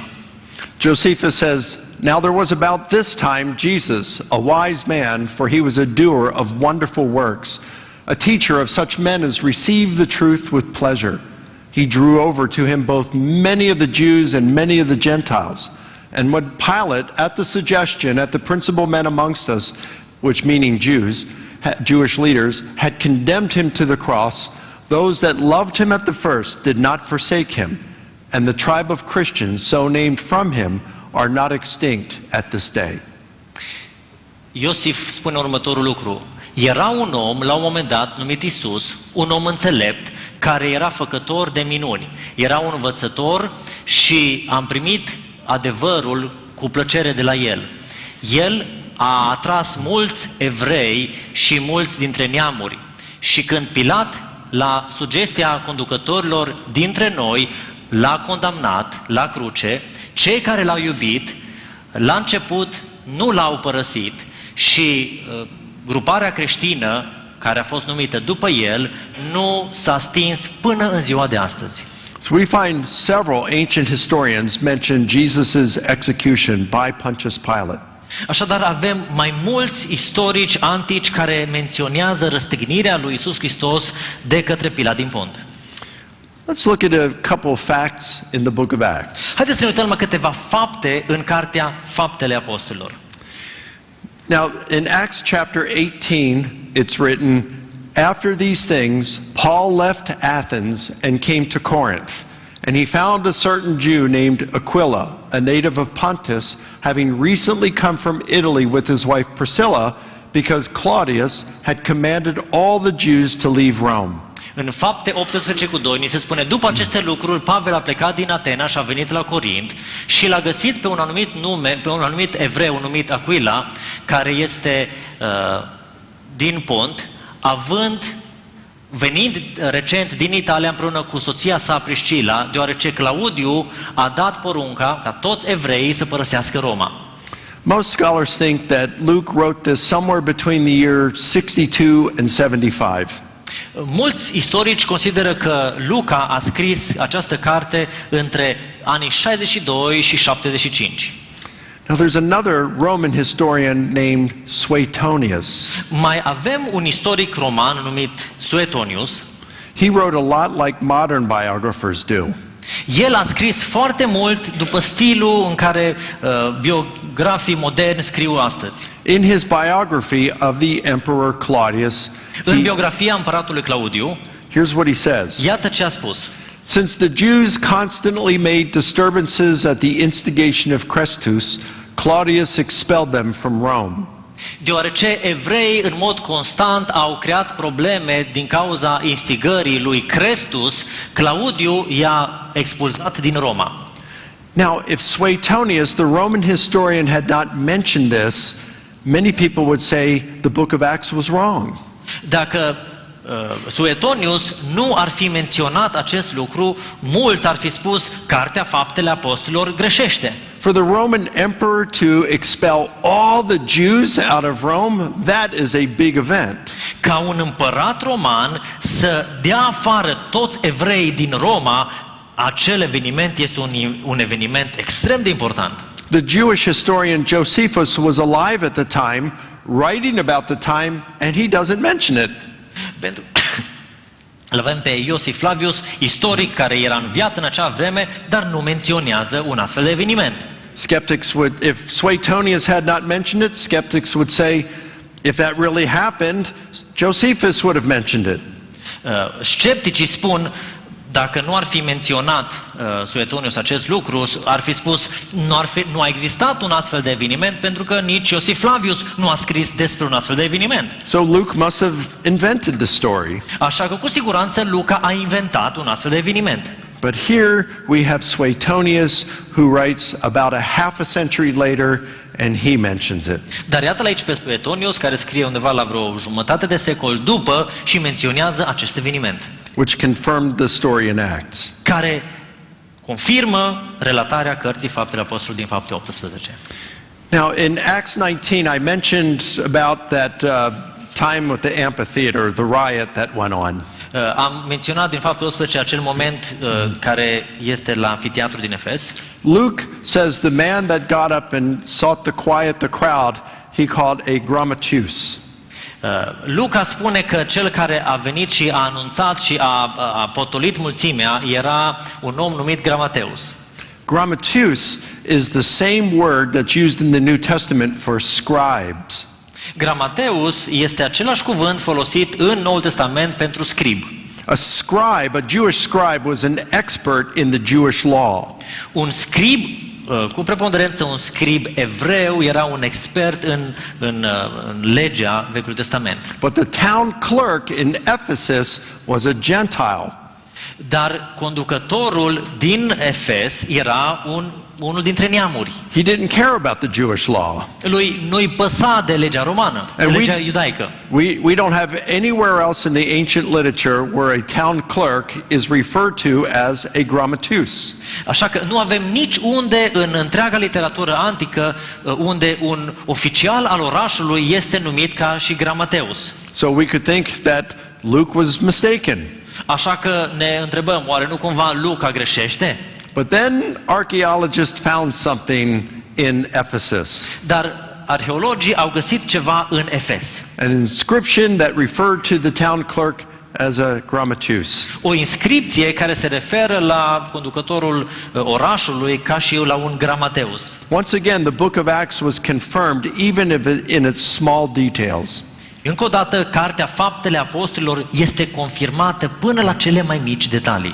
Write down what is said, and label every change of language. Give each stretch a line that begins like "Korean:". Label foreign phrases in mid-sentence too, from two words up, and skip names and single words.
English: Josephus says, "Now there was about this time Jesus, a wise man, for he was a doer of wonderful works, a teacher of such men as received the truth with pleasure. He drew over to him both many of the Jews and many of the Gentiles. And when Pilate, at the suggestion, at the principal men amongst us, which meaning Jews, Jewish leaders, had condemned him to the cross, those that loved him at the first did not forsake him. And the tribe of Christians, so named from him, are not extinct at this day."
Romanian: Iosif spune următorul lucru. Era un om, la un moment dat, numit Isus, un om înțelept, care era făcător de minuni. Era un învățător și am primit adevărul cu plăcere de la el. El a atras mulți evrei și mulți dintre neamuri. Și când Pilat, la sugestia conducătorilor dintre noi, l-a condamnat la cruce, cei care l-au iubit, la început nu l-au părăsit și gruparea creștină, care a fost numită după el, nu s-a stins până în ziua de astăzi.
English: So we find several ancient historians mention Jesus' execution by Pontius Pilate.
Romanian: Așadar avem mai mulți istorici antici care menționează răstignirea lui Isus Hristos de către Pilat din Pont.
English: Let's look at a couple of facts in the book of Acts.
Romanian: Haideți să ne uităm la câteva fapte în cartea Faptele Apostolilor.
English: Now, in Acts chapter 18, it's written, "After these things, Paul left Athens and came to Corinth, and he found a certain Jew named Aquila, a native of Pontus, having recently come from Italy with his wife Priscilla, because Claudius had commanded all the Jews to leave Rome."
Romanian: În Fapte 18:2 ni se spune, după aceste lucruri, Pavel a plecat din Atena și a venit la Corint și l-a găsit pe un anumit evreu numit Aquila, care este din Pont, venind recent din Italia împreună cu soția sa Priscila, deoarece Claudiu a dat porunca ca toți evreii să părăsească Roma.
English: Most scholars think that Luke wrote this somewhere between the year 62 and 75.
Romanian: Mulți istorici consideră că Luca a scris această carte între anii 62 și 75.
English: Now there's another Roman historian named Suetonius.
Romanian: Mai avem un istoric roman numit Suetonius.
English: He wrote a lot like modern biographers do.
Romanian: El a scris foarte mult după stilul în care biografii moderni scriu astăzi.
English: In his biography of the Emperor Claudius,
Romanian: În biografia împăratului Claudiu,
English: here's what he says.
Romanian: iată ce a spus.
English: "Since the Jews constantly made disturbances at the instigation of Chrestus, Claudius expelled them from Rome."
Romanian: Deoarece evreii în mod constant au creat probleme din cauza instigării lui Crestus, Claudiu i-a expulzat din Roma.
English: Now, if Suetonius, the Roman historian, had not mentioned this, many people would say the book of Acts was wrong.
Romanian: Dacă Suetonius nu ar fi menționat acest lucru, mulți ar fi spus Cartea Faptele Apostolilor greșește.
English: For the Roman emperor to expel all the Jews out of Rome, that is a big event.
Romanian: Ca un împărat roman să dea afară toți evreii din Roma, acel eveniment este un eveniment extrem de important.
English: The Jewish historian Josephus was alive at the time, writing about the time, and he doesn't mention it.
Romanian: Pentru îl avem pe Iosif Flavius, istoric care era în viață în acea vreme, dar nu menționează un astfel de eveniment.
English: Skeptics would, if Suetonius had not mentioned it, skeptics would say, if that really happened, Josephus would have mentioned it.
Romanian: Scepticii spun, dacă nu ar fi menționat Suetonius acest lucru, ar fi spus, nu a existat un astfel de eveniment, pentru că nici Iosif Flavius nu a scris despre un astfel de eveniment.
English: So Luke must have invented the story.
Romanian: Așa că cu siguranță Luca a inventat un astfel de eveniment.
English: But here we have Suetonius, who writes about a half a century later, and he mentions it.
Romanian: Dar iată aici pe Suetonius, care scrie undeva la vreo jumătate de secol după și menționează acest eveniment,
English: Which confirmed the story in Acts.
Romanian: care confirmă relatarea cărții Faptele Apostolilor din Fapte 18.
English: Now, in Acts 19, I mentioned about that time with the amphitheater, the riot that went on.
Romanian: Am menționat din Fapte 18 acel moment care este la amfiteatru din Efes.
English: Luke says the man that got up and sought to quiet the crowd, he called a grammateus.
Romanian: Luca spune că cel care a venit și a anunțat și a potolit mulțimea era un om numit Gramateus.
English: Grammateus is the same word that's used in the New Testament for scribes.
Romanian: Gramateus este același cuvânt folosit în Noul Testament pentru scrib.
English: A scribe, a Jewish scribe, was an expert in the Jewish law.
Romanian: Un scrib, cu preponderență un scrib evreu, era un expert în legea Vechiului Testament.
English: But the town clerk in Ephesus was a Gentile.
Romanian: Dar conducătorul din Efes era unul dintre neamuri.
English: He didn't care about the Jewish law.
Romanian: Lui nu-i păsa de legea romană, de legea iudaică.
English: We don't have anywhere else in the ancient literature where a town clerk is referred to as a grammateus.
Romanian: Așa că nu avem nici unde în întreaga literatură antică unde un oficial al orașului este numit ca și gramateus.
English: So we could think that Luke was mistaken.
Romanian: Așa că ne întrebăm, oare nu cumva Luca greșește?
English: But then archaeologists found something in Ephesus.
Romanian: Dar arheologii au găsit ceva în Efes.
English: An inscription that referred to the town clerk as a grammateus.
Romanian: O inscripție care se referă la conducătorul orașului ca și la un gramateus.
English: Once again, the book of Acts was confirmed even in its small details.
Romanian: Încă o dată, cartea Faptele Apostolilor este confirmată până la cele mai mici detalii.